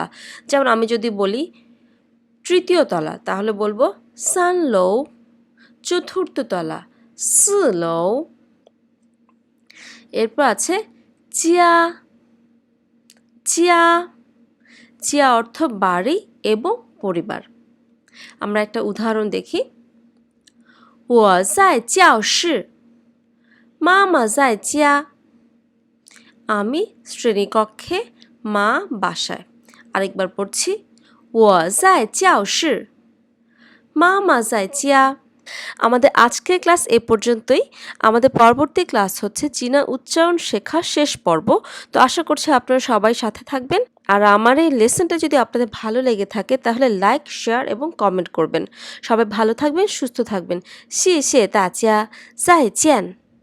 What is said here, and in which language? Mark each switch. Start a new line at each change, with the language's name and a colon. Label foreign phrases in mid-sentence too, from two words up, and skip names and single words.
Bangla: যেমন আমি যদি বলি তৃতীয় তলা তাহলে বলবো
Chinese: 三楼,
Bangla: চতুর্থ তলা
Chinese: 四楼.
Bangla: এরপর আছে
Chinese: 家家.
Bangla: চিয়া অর্থ বাড়ি এবং পরিবার। আমরা একটা উদাহরণ দেখি।
Chinese: 我在教室，妈妈在家。
Bangla: আমি শ্রেণীকক্ষে, মা বাসায়। আরেকবার পড়ছি।
Chinese: 我在教室，妈妈在家。
Bangla: আমাদের আজকের ক্লাস এ পর্যন্তই। আমাদের পরবর্তী ক্লাস হচ্ছে চীনা উচ্চারণ শেখার শেষ পর্ব। তো আশা করছি আপনারা সবাই সাথে থাকবেন। আর আমার এই লেসনটা যদি আপনাদের ভালো লেগে থাকে তাহলে লাইক, শেয়ার এবং কমেন্ট করবেন। সবাই ভালো থাকবেন, সুস্থ থাকবেন।
Chinese: 谢谢大家，再见。